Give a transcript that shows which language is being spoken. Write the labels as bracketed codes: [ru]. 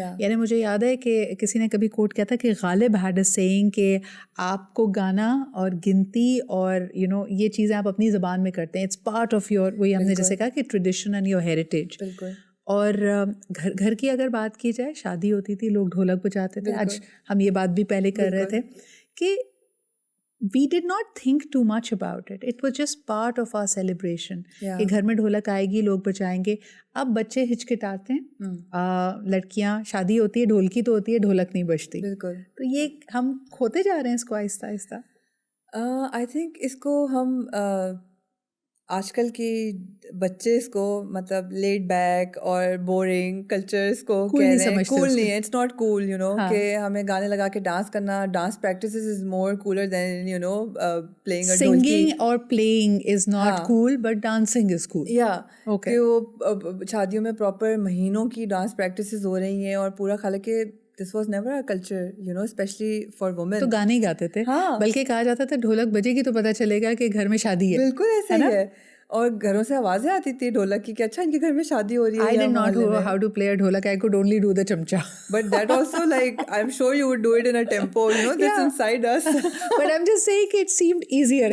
[ur] یعنی مجھے یاد ہے کہ کسی نے کبھی کوٹ کیا تھا کہ غالب [en] had a saying [ur] کہ آپ کو گانا اور گنتی اور [en] you know [ur] یہ چیزیں آپ اپنی زبان میں کرتے ہیں, [en] it's part of your, [ur] وہی ہم نے جیسے کہا کہ [en] Tradition and your heritage. [ur] اور گھر کی اگر بات کی جائے, شادی ہوتی تھی, لوگ ڈھولک بجاتے تھے. آج ہم یہ بات بھی پہلے کر رہے تھے کہ [en] we did not think too much about it. It was just part of our celebration. [ur] کہ گھر میں ڈھولک آئے گی, لوگ بجائیں گے. اب بچے ہچکٹاتے ہیں, لڑکیاں شادی ہوتی ہے, ڈھولکی تو ہوتی ہے, ڈھولک نہیں بجتی. تو یہ ہم کھوتے جا رہے ہیں اس کو آہستہ آہستہ. آئی تھنک اس کو ہم آج کل کی بچے اس کو مطلب لیڈ بیک اور بورنگ کلچرس کو کہہ رہے ہیں. [en] cool نہیں ہے, it's not cool, you know, [ur] کہ ہمیں گانے لگا کے ڈانس کرنا, [en] Dance practices is more cooler than you know playing a dholki. Singing or playing is not cool, but dancing is cool. [ur] یا کہ وہ شادیوں میں پراپر مہینوں کی ڈانس پریکٹسز ہو رہی ہیں اور پورا خالا کہ [en] This was never a culture, you know, especially for women. [ur] تو گانے ہی گاتے تھے, بلکہ کہا جاتا تھا ڈھولک بجے گی تو پتہ چلے گا کہ گھر میں شادی ہے. بالکل ایسا ہی ہے. اور گھروں سے آوازیں آتی تھی ڈھولک کی کہ اچھا ان کے گھر میں شادی ہو رہی ہے. [en] I did not know how to play a dholak. I could only do the chamcha. But that also, like, I'm sure you would do it in a tempo, you know, that's inside us. But I'm just saying it seemed easier.